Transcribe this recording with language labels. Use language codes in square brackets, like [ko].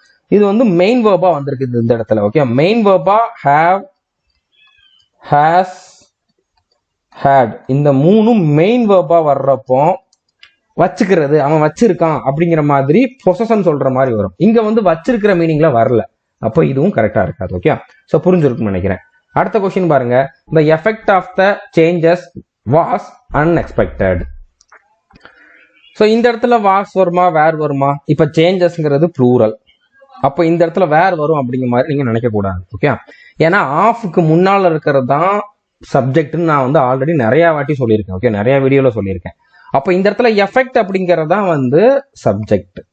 [ta] இது வந்து மெயின் வேர்பா வந்திருக்கு இந்த இடத்துல. Okay, main வேர்பா have, has, had, இந்த மூணும் மெயின் வேர்பா வர்றப்போ வச்சுக்கிறது, அவன் வச்சிருக்கான் அப்படிங்கிற மாதிரி பொசஷன் சொல்ற மாதிரி வரும். இங்க வந்து வச்சிருக்கிற மீனிங்ல வரல, அப்போ இதுவும் கரெக்டா இருக்காது. ஓகே, ஸோ புரிஞ்சிருக்குன்னு நினைக்கிறேன். அடுத்த கொஸ்டின் பாருங்க. [en] the effect of the changes was unexpected. [ta] So இந்த இடத்துல வாஸ் வருமா வேர் வருமா? இப்ப சேஞ்சஸ்ங்கிறது ப்ளூரல், அப்போ இந்த இடத்துல வேர் வரும் அப்படிங்கிற மாதிரி நீங்க நினைக்க கூடாது. ஓகே, ஏன்னா ஆஃப்க்கு முன்னால இருக்கிறது தான் சப்ஜெக்ட்னு நான் வந்து ஆல்ரெடி நிறைய வாட்டி சொல்லியிருக்கேன். ஓகே, நிறைய வீடியோல சொல்லியிருக்கேன். அப்போ இந்த இடத்துல எஃபெக்ட் அப்படிங்கிறது தான் வந்து சப்ஜெக்ட்.